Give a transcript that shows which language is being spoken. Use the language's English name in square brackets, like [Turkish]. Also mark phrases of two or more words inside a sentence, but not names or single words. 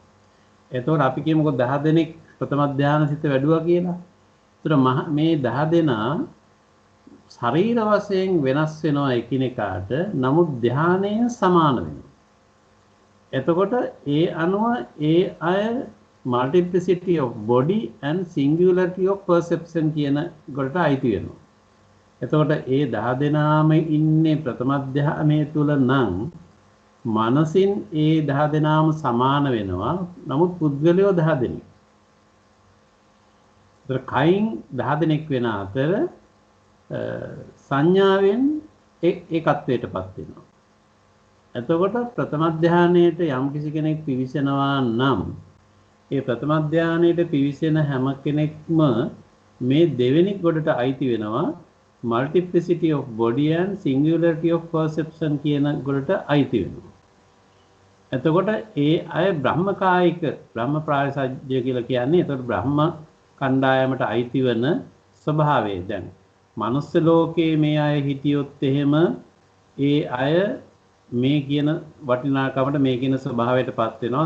[Sinhala] එතකොට අපි කියමුකෝ 10 දෙනෙක් ප්‍රථම ධ්‍යාන සිත වැඩුවා කියලා. ඒතර මේ 10 දෙනා ශරීර වශයෙන් වෙනස් වෙනවා එකිනෙකාට. නමුත් ධ්‍යානය සමාන වෙනවා. එතකොට ඒ අනුව ඒ අය [English] multiplicity of body and singularity of perception [Sinhala] කියන කොට අයිති වෙනවා. එතකොට ඒ 10 දෙනාම ඉන්නේ ප්‍රථම ධ්‍යානයේ තුල නම් මනසින් ඒ 10 දෙනාම සමාන වෙනවා. නමුත් පුද්ගලයෝ 10 දෙනෙක්. ඒතර කයින් 10 දෙනෙක් වෙන අතර සංඥාවෙන් ඒකත්වයටපත් වෙනවා. එතකොට ප්‍රථම ධ්‍යානයේට යම් කිසි කෙනෙක් පිවිසෙනවා නම් ඒ ප්‍රථම ධානයේට පිවිසෙන හැම කෙනෙක්ම මේ දෙවෙනි කොටට අයිති වෙනවා [English] multiplicity of body and singularity of perception [Sinhala] කියන කොටට අයිති වෙනවා. එතකොට ඒ අය බ්‍රහ්මකායික බ්‍රහ්ම ප්‍රායසජ්‍ය කියලා කියන්නේ එතකොට බ්‍රහ්ම කණ්ඩායමට අයිති වෙන ස්වභාවය. දැන් මනුස්ස ලෝකයේ මේ අය හිටියොත් එහෙම ඒ අය මේ කියන වටිනාකමට මේ කියන ස්වභාවයටපත් වෙනවා.